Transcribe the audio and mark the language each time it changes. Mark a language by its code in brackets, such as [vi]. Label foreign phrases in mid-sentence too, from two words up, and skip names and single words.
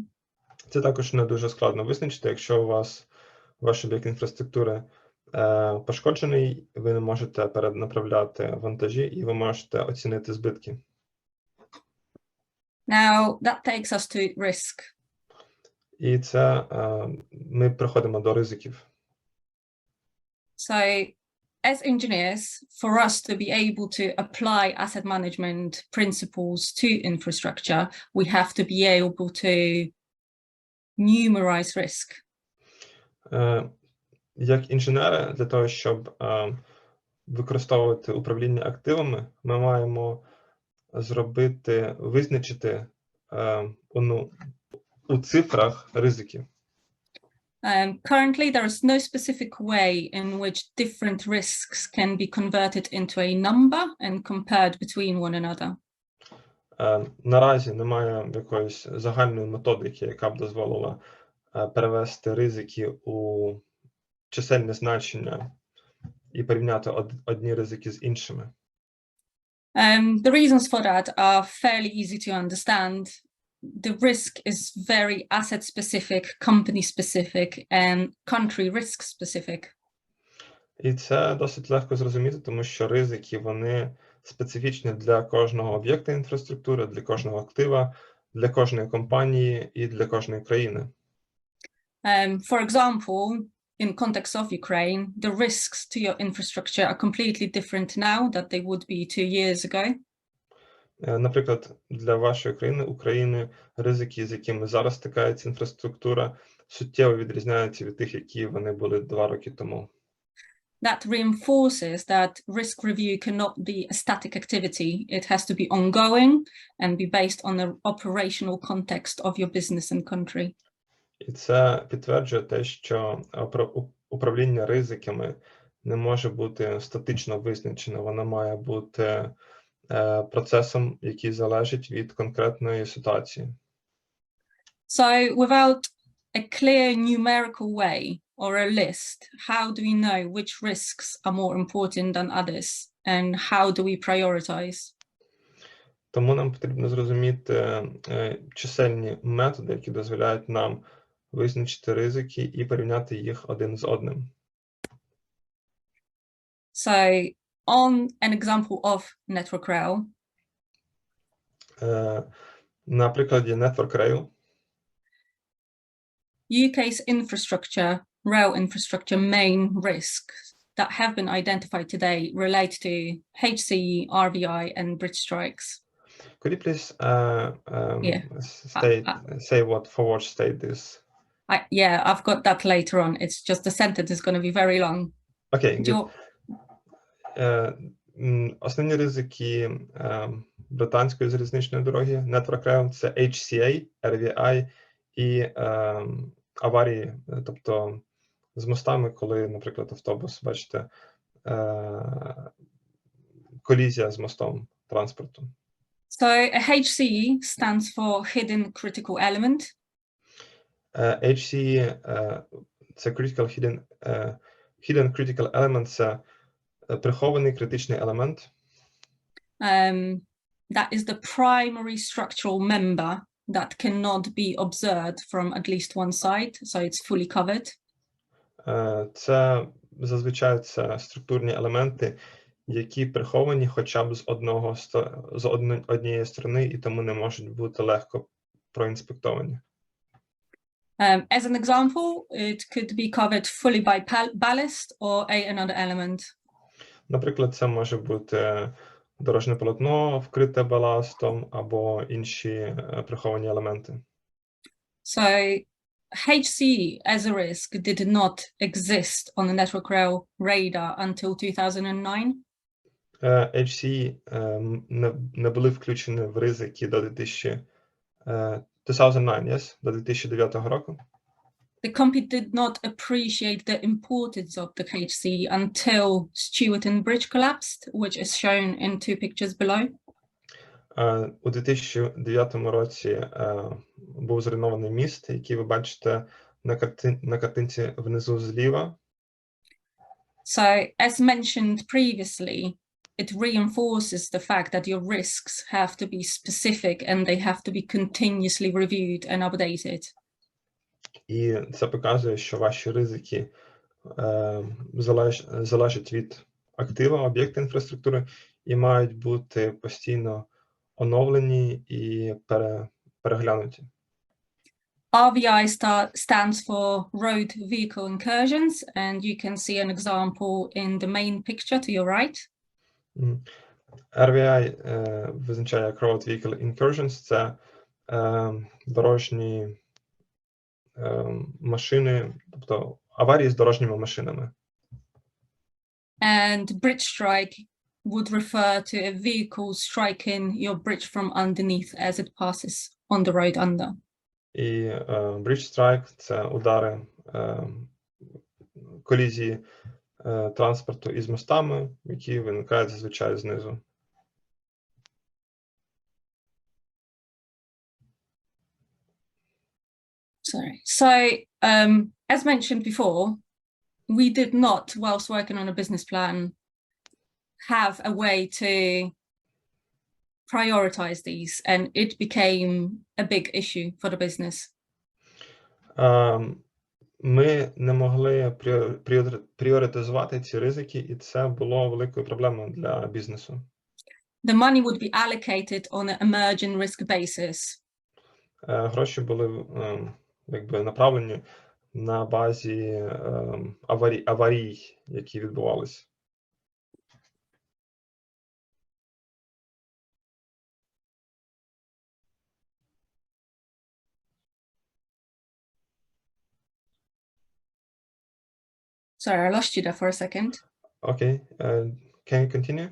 [uk] Це також не дуже складно визначити, якщо у вас ваш об'єкт інфраструктури пошкоджений, ви не можете перенаправляти вантажі і ви можете оцінити збитки. [en] Now, that takes us to risk. [uk] І це ми приходимо до ризиків. [en] So, as engineers, for us to be able to apply asset management principles to infrastructure, we have to be able to numerize risk. [uk] Як інженери, для того, щоб використовувати управління активами, ми маємо визначити у цифрах ризики. [en] Currently, there is no specific way in which different risks can be converted into a number and compared between one another. [uk] Наразі немає якоїсь загальної методики, яка б дозволила перевести ризики у чисельне значення і порівняти одні ризики з іншими. [en] The reasons for that are fairly easy to understand. The risk is very asset specific, company specific, and country risk specific. [uk] І це досить легко зрозуміти, тому що ризики, вони специфічні для кожного об'єкта інфраструктури, для кожного актива, для кожної компанії і для кожної країни. [en] For example, in context of Ukraine, the risks to your infrastructure are completely different now than they would be 2 years ago. [uk] Наприклад, для вашої країни, України, ризики, з якими зараз стикається інфраструктура, суттєво відрізняються від тих, які вони були 2 роки тому. [en] That reinforces that risk review cannot be a static activity. It has to be ongoing and be based on the operational context of your business and country. [uk] І це підтверджує те, що управління ризиками не може бути статично визначено. Воно має бути процесом, який залежить від конкретної ситуації. [en] So without a clear numerical way or a list, how do we know which risks are more important than others and how do we prioritize? [uk] Тому нам потрібно зрозуміти чисельні методи, які дозволяють нам визначити ризики і порівняти їх один з одним. [en] So on an example of network rail. [uk] На прикладі Network Rail. [en] UK's rail infrastructure main risks that have been identified today relate to HCE, RVI, and bridge strikes. Could you please say what forward state is? Yeah, I've got that later on. It's just the sentence is going to be very long. Okay, good. [uk] Основні ризики британської залізничної дороги Network Rail – це HCA, RVI і аварії, тобто з мостами, коли, наприклад, автобус, бачите, колізія з мостом транспорту. [en] So HCE stands for Hidden Critical Element. [uk] HCE – це [en] Hidden Critical Element – [uk] це прихований критичний елемент. [en] That is the primary structural member that cannot be observed from at least one side, so it's fully covered. [uk] Це зазвичай це структурні елементи, які приховані хоча б з однієї сторони і тому не можуть бути легко проінспектовані. [en] As an example, it could be covered fully by ballast or another element. [uk] Наприклад, це може бути дорожнє полотно, вкрите баластом, або інші приховані елементи. [en] So, HCE as a risk did not exist on the Network Rail radar until 2009. [uk] HCE не були включені в ризики до 2009 2009, yes, до 2009 року. [en] The company did not appreciate the importance of the KHC until Stewarton Bridge collapsed, which is shown in two pictures below. [uk] У 2009 році був зруйнований міст, який ви бачите на картинці внизу зліва. [en] So, as mentioned previously, it reinforces the fact that your risks have to be specific and they have to be continuously reviewed and updated. [uk] І це показує, що ваші ризики залежать від актива, об'єкта інфраструктури і мають бути постійно оновлені і переглянуті. [en] RVI stands for Road Vehicle Incursions, and you can see an example in the main picture to your right. [uk] RVI визначає як [en] Road Vehicle Incursions, [uk] це дорожні машини, тобто аварії з дорожніми машинами. [en] And bridge strike would refer to a vehicle striking your bridge from underneath as it passes on the road under. [uk] І [en] bridge strike [uk] – це удари, колізії транспорту із мостами, які виникають зазвичай знизу. [en] Sorry. So, as mentioned before, we did not, whilst working on a business plan, have a way to prioritize these, and it became a big issue for the business. [uk] Ми не могли пріоритизувати ці ризики, і це було великою проблемою для бізнесу. [en] The money would be allocated on an emerging risk basis. [uk] Гроші були якби направлені на базі аварій, які відбувалися. [en] Sorry, I lost you there for a second. Okay, can you continue?